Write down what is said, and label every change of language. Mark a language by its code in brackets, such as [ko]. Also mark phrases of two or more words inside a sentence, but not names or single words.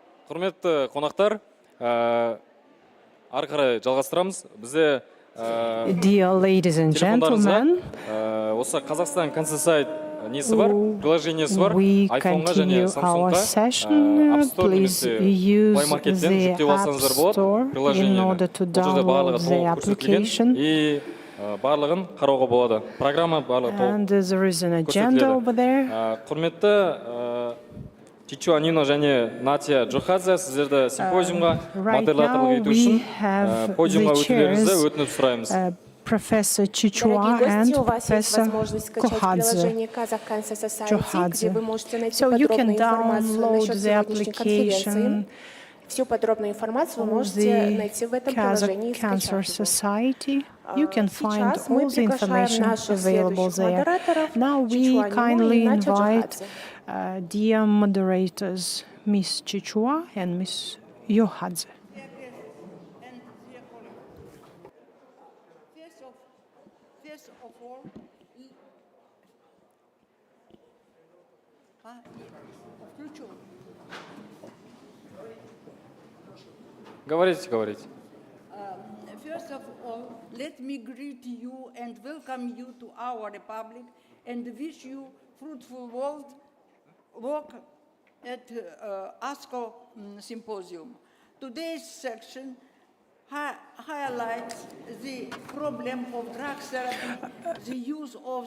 [kk] Құрметті қонақтар, ары қарай жалғастырамыз. Бізде [en] Dear ladies and gentlemen, [kk] осы Kazakhstan Consensite несі бар, приложениесі бар, [en] we [kk] iPhone-ға және [en] continue our [kk] Samsung-ға [en] session. [kk] App Store [en] Please [kk] немесе [en] use [kk] Play Market-тен [en] the [kk] жүктеп [en] App [kk] алсаңыздар болады [en] Store in [kk] приложениені. [en] order to [kk] Бұл жерде [en] download [kk] барлығы [en] the [kk] толық көрсетілген [en] application. [kk] и барлығын қарауға болады. Программа барлығы [en] And [kk] толық [en] there is an agenda over there. [kk] Құрметті Чичуа Нино және Натия Джохадзе, сіздерді симпозиумға [en] Right [kk] модераторлық [en] now [kk] ету [en] we [kk] үшін [en] have [kk] подиумға [en] the [kk] өтулеріңізді [en] chairs, [kk] өтініп сұраймыз. [en] Professor Chichua and Professor Kohadze. So you can download the application [ru] Всю подробную информацию вы [en] of [ru] можете найти в [en] the [ru] этом приложении и [en] Kazakh Cancer [ru] скачать его. [en] Society. You can find [ru] Сейчас мы [en] all the [ru] приглашаем [en] information [ru] наших [en] available [ru] следующих [en] there. [ru] модераторов [en] Now we [ru] Чичуа Нино [en] kindly [ru] и Натя [en] invite [ru] Джохадзе. [en] dear moderators Miss Chichua and Miss Yohadze. First of all, [ru] включу. Говорите, говорите. [en] First of all, let me greet you and welcome you to our republic and wish you fruitful work at ASCO symposium. Today's section highlights the problem of drug therapy, the use of